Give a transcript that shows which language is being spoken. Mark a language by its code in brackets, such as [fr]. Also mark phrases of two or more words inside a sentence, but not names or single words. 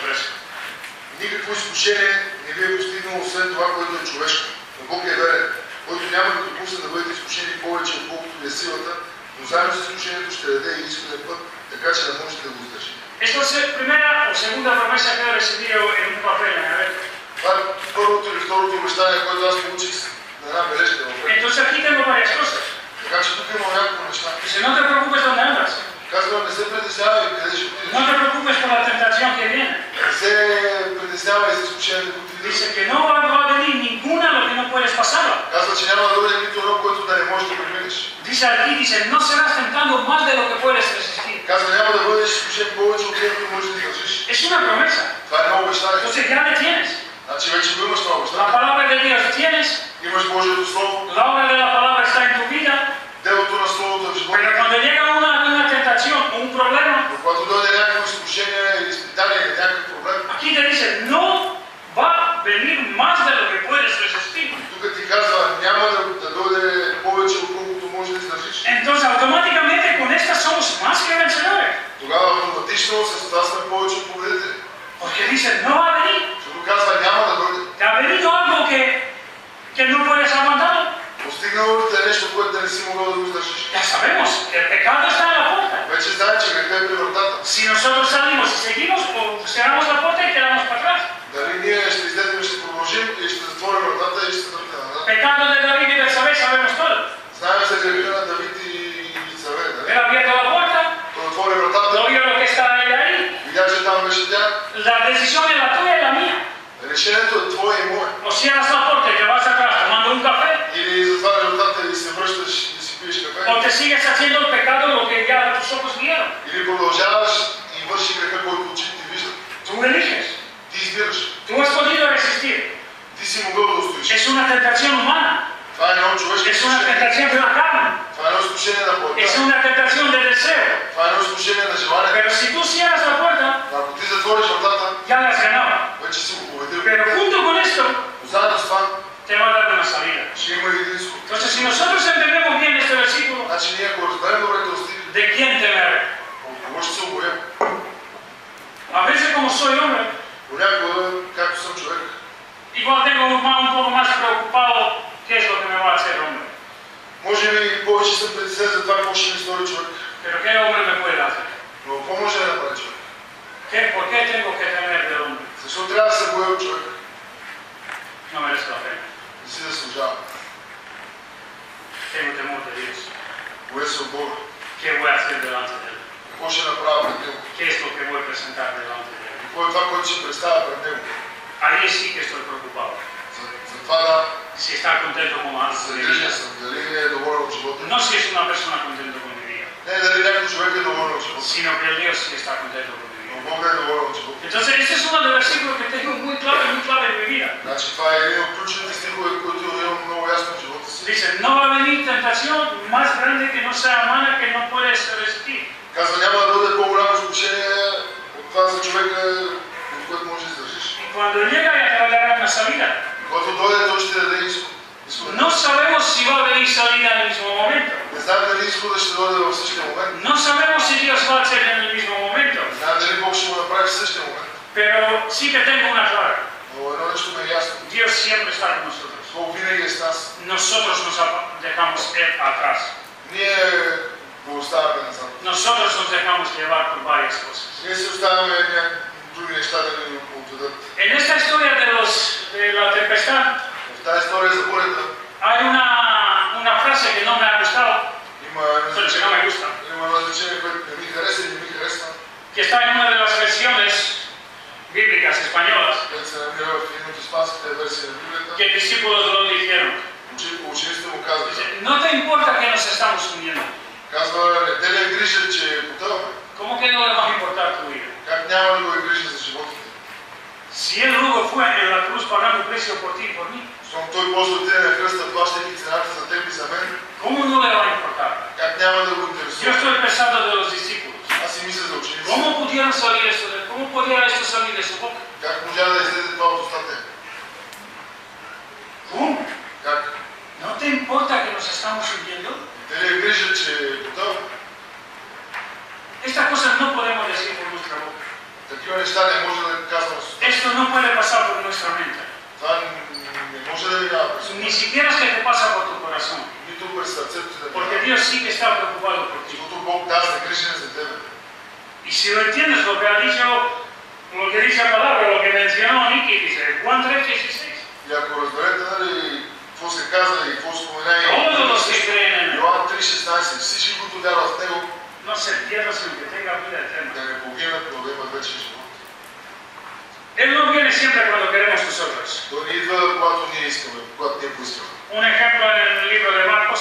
[bg] никакво изкушение не ви е постигнало освен това, което е човешко. Но Бог е верен, който няма да допусне да бъдете изкушени повече, отколкото ви е силата, но заедно с изкушението ще даде и искания път, така че да можете да го издържите. [es] esta es la primera o segunda promesa que he recibido en un papel en el. [bg] Това е първото или второто обещание, което аз получих на една бележка в ръка. [es] Entonces aquí tengo varias cosas. [bg] Така че тук има няколко неща. [es] Dice, no te preocupes donde andas. [bg] Казва, не се притеснявай къде ще отидеш. [es] No te preocupes por la tentación que viene. [bg] Не се притеснявай за изкушението, които ти [es] Dice que no va a venir ninguna lo que no puedes pasarla. [bg] казва, че няма да дойде нито едно, което да не можеш да преминеш. [es] Dice aquí, dice, no serás tentado más de lo que puedes resistir. [bg] Казва, няма да бъдеш изкушен повече от което можеш да издържиш. [es] Es una promesa. [bg] Това е едно обещание. [es] Entonces ya le tienes. [bg] Значи вече го имаш това [es] La [bg] обещание. [es] palabra de Dios tienes. [bg] Имаш Божието Слово, [es] La obra de la palabra está en tu vida. [bg] делото на Словото в живота. [es] Pero cuando llega una tentación o un problema, [bg] Но когато дойде някакво изкушение или изпитание или някакъв проблем, [es] aquí te dice, no va a venir más de lo que puedes resistir. [bg] тук ти казва, няма да дойде повече отколкото можеш да издържиш. [es] Entonces automáticamente con estas somos más que vencedores. [bg] Тогава автоматично с това сме повече от победители. [es] Porque dice, no va a venir. [bg] Защото казва, няма да дойде. [es] Te ha venido algo que no puedes aguantar. [bg] Постигнало ли те нещо, което да не си могъл да го издържиш? [es] Ya sabemos que el pecado está en la puerta. [bg] Вече знае, че грехът е при вратата. [es] Si nosotros salimos y seguimos, o cerramos la puerta y quedamos para atrás. [bg] Дали ние ще излезем и ще продължим и ще затворим вратата и ще се тръгнем назад. [es] Pecado de David y Betsabé sabemos todo. [bg] Знаем за греха на Давид и Цаве, [es] Él [bg] нали? [es] ha abierto la puerta, [bg] Той отвори вратата, [es] no vio lo que estaba ahí. [bg] видя, че там беше тя. [es] La decisión es la tuya y la mía. [bg] Решението е твое и мое. [es] O cierras la puerta y te vas atrás tomando un café, [bg] Или затваряш вратата и се връщаш и си пиеш кафе. [es] o te sigues haciendo el pecado lo que ya tus ojos vieron. [bg] Или продължаваш и върши греха, който очите ти виждат. [es] Tú eliges. [bg] Ти избираш. [es] Tú has podido resistir. [bg] Ти си могъл да устоиш. [es] Es una tentación humana. [bg] Това е едно човешко [es] Es una [bg] изкушение. [es] tentación de la carne. [bg] Това е едно изкушение на [es] Es [bg] плътта. [es] una tentación de deseo. [bg] Това е едно изкушение на желание. [es] Pero si tú cierras la puerta, [bg] Ако ти затвориш вратата, [es] ya la has ganado. [bg] вече си го победил. [es] Pero junto con esto, [bg] Но заедно с това [es] te va a dar una salida. [bg] ще има един изход. [es] Entonces, si nosotros entendemos bien este versículo, [bg] Значи ние ако разберем добре този стих, [es] ¿de quién temeré? [bg] от кого ще се обоем? [es] A veces, como soy hombre, [bg] Понякога, както съм човек, [es] igual tengo un poco más preocupado qué es lo que me va a hacer hombre. [bg] Може би повече съм притеснен за това, какво ще ми стори човек. [es] Pero ¿qué hombre me puede hacer? [bg] Но какво може да направи човек? [es] ¿Por qué tengo que temer del hombre? [bg] Защо трябва да се боя от човек? [es] No merezco la pena. [bg] Не си заслужава. [es] Tengo temor de Dios. [bg] Боя се от Бога. [es] ¿Qué voy a hacer delante de Él? [bg] Какво ще направя пред Него? [es] ¿Qué es lo que voy a presentar delante de Él? [bg] Какво е това, което ще представя пред Него? [es] Ahí sí que estoy preocupado. [bg] За това да [es] Si está contento con algo de mi [bg] загрижен [es] vida. [bg] съм. Дали не е доволен от живота? [es] No si es una persona contenta con mi vida, [bg] Не дали някой човек е доволен от живота. [es] sino que el Dios sí está contento con mi [bg] Но [es] vida. [bg] Бог е доволен от живота. [es] Entonces, este es uno de los versículos que tengo muy claro en mi vida. [bg] Значи това е един от ключовите стихове, които имам много ясно в живота си. [es] Dice, no va a venir tentación más grande que no sea humana, que no puedes resistir. [bg] Казва, няма да бъде по-голямо изкушение от това за човека, от което може да издържиш. [es] Y cuando llega ya te va a dar una salida. [bg] Когато дойде, той ще даде изход. [es] No sabemos si va a venir salida en el mismo momento. [bg] Не знам дали изхода ще дойде в същия момент. [es] No sabemos si Dios va a hacer en el mismo momento. [bg] Не знам дали Бог ще го направи в същия момент. [es] Pero sí que tengo una clara. [bg] Но едно нещо ме е ясно. [es] Dios siempre está con nosotros. [bg] Бог винаги е с нас. [es] Nosotros nos dejamos atrás. [bg] Ние го оставяме назад. [es] Nosotros nos dejamos llevar por varias cosas. [bg] Ние си оставяме някакви други неща да ни отведат. [es] En esta historia de la tempestad [bg] В тази история за бурята [es] hay una frase que no me ha gustado, [bg] има [es] que no me gusta, [bg] едно изречение, което не ми хареса и не ми харесва. [es] que está en una de las versiones bíblicas españolas, [bg] Където се намира в един от испанските версии на Библията. [es] que discípulos lo dijeron. [bg] Учениците му казват. [es] Dice, no te importa que nos estamos hundiendo. [bg] Казва, не те ли е грижа, че потъваме? [es] ¿Cómo que no le va a importar tu vida? [bg] Как няма да го е грижа за живота ти? [es] Si Él luego fue en la cruz pagando un precio por ti y por mí, [bg] Щом той после отиде на кръста, плащайки цената за теб и за мен, [es] ¿cómo no le va a importar? [bg] как няма да го [es] Yo [bg] интересува? [es] estoy pensando de los discípulos. [bg] Аз си мисля за учениците. [es] ¿Cómo pudieron salir esto cómo podía esto salir de su boca? [bg] Как можа да излезе това от устата? [es] ¿Cómo? [bg] Как? [es] ¿No te importa que nos estamos hundiendo? [bg] Те ли е грижа, че потъваме? [es] Estas cosas no podemos decir por nuestra boca. [bg] Такива неща не може да казваме с устата. [es] Esto no puede pasar por nuestra mente. [bg] Това не може да минава през ума. [es] Ni siquiera es que te pasa por tu corazón. [bg] Нито през сърцето ти да [es] Porque [bg] минава. [es] Dios sí que está preocupado por ti. [bg] Защото Бог да се грижи за тебе. [es] Y si lo entiendes lo que ha dicho, lo que dice la palabra, lo que mencionó Nicky, dice Juan 3:16. [bg] И ако разберете, нали, какво се каза и какво спомена и [es] Todos los que creen en Él [bg] Йоан 3:16, всички, които вярват в Него, [es] no se pierdan, sino que tengan vida eterna. [bg] да не погинат, но да имат вечен живот. [es] Él no viene siempre cuando queremos nosotros. [bg] Той не идва, когато ние искаме, когато ние поискаме. [es] Un ejemplo en el libro de Marcos